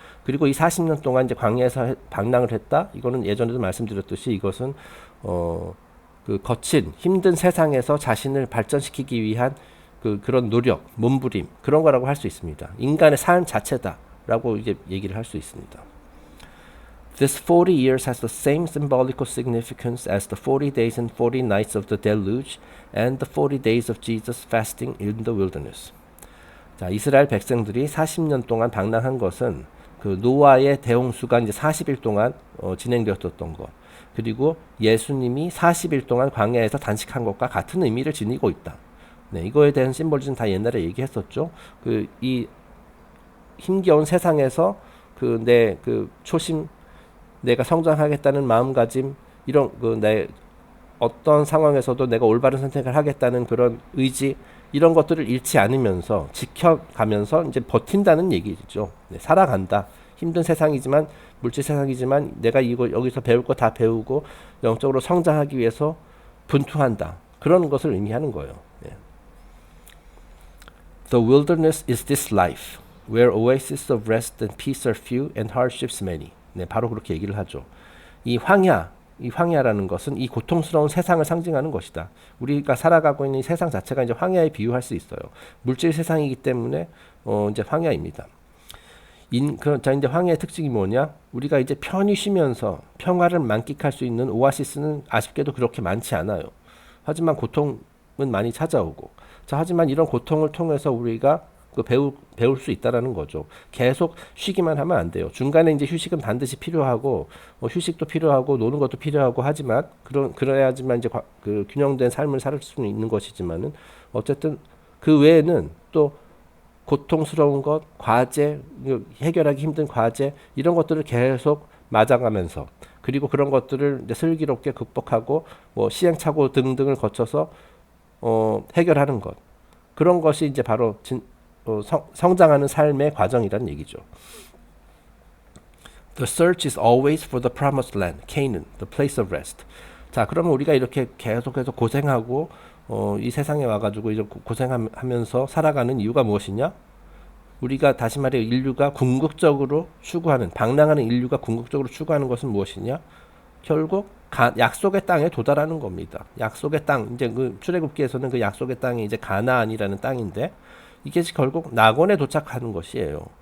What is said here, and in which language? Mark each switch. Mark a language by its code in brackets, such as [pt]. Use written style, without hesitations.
[ko] 그리고 이 40년 동안 이제 광야에서 방랑을 했다. 이거는 예전에도 말씀드렸듯이 이것은 그 거친 힘든 세상에서 자신을 발전시키기 위한 그런 노력, 몸부림 그런 거라고 할 수 있습니다. 인간의 삶 자체다라고 이제 얘기를 할 수 있습니다. [en] This 40 years has the same symbolical significance as the 40 days and 40 nights of the deluge and the 40 days of Jesus fasting in the wilderness. [ko] 자, 이스라엘 백성들이 40년 동안 방랑한 것은 그 노아의 대홍수가 이제 40일 동안 진행되었던 것, 그리고 예수님이 40일 동안 광야에서 단식한 것과 같은 의미를 지니고 있다. 네, 이거에 대한 심볼리즘 다 옛날에 얘기했었죠. 이 힘겨운 세상에서 내 초심, 내가 성장하겠다는 마음가짐, 이런 내 어떤 상황에서도 내가 올바른 선택을 하겠다는 그런 의지, 이런 것들을 잃지 않으면서 지켜가면서 이제 버틴다는 얘기죠. 네, 살아간다. 힘든 세상이지만 물질 세상이지만 내가 이거 여기서 배울 거 다 배우고 영적으로 성장하기 위해서 분투한다. 그런 것을 의미하는 거예요. 예. [en] The wilderness is this life, where oases of rest and peace are few and hardships many. [ko] 네, 바로 그렇게 얘기를 하죠. 이 황야라는 것은 이 고통스러운 세상을 상징하는 것이다. 우리가 살아가고 있는 이 세상 자체가 이제 황야에 비유할 수 있어요. 물질 세상이기 때문에 이제 황야입니다. 자, 이제 황야의 특징이 뭐냐? 우리가 이제 편히 쉬면서 평화를 만끽할 수 있는 오아시스는 아쉽게도 그렇게 많지 않아요. 하지만 고통은 많이 찾아오고. 자, 하지만 이런 고통을 통해서 우리가 배울 수 있다라는 거죠. 계속 쉬기만 하면 안 돼요. 중간에 이제 휴식은 반드시 필요하고, 휴식도 필요하고, 노는 것도 필요하고 하지만, 그래야지만 이제 그 균형된 삶을 살 수는 있는 것이지만은, 어쨌든 그 외에는 또 고통스러운 것, 과제, 해결하기 힘든 과제, 이런 것들을 계속 맞아가면서, 그리고 그런 것들을 이제 슬기롭게 극복하고, 시행착오 등등을 거쳐서, 해결하는 것. 그런 것이 이제 바로 성장하는 삶의 과정이라는 얘기죠. [en] The search is always for the promised land, Canaan, the place of rest. [ko] 자, 그러면 우리가 이렇게 계속해서 고생하고 이 세상에 와가지고 이제 고생하면서 살아가는 이유가 무엇이냐? 우리가 다시 말해 인류가 궁극적으로 추구하는, 방랑하는 인류가 궁극적으로 추구하는 것은 무엇이냐? 결국 약속의 땅에 도달하는 겁니다. 약속의 땅, 이제 그 출애굽기에서는 그 약속의 땅이 이제 가나안이라는 땅인데 이게 결국 낙원에 도착하는 것이에요.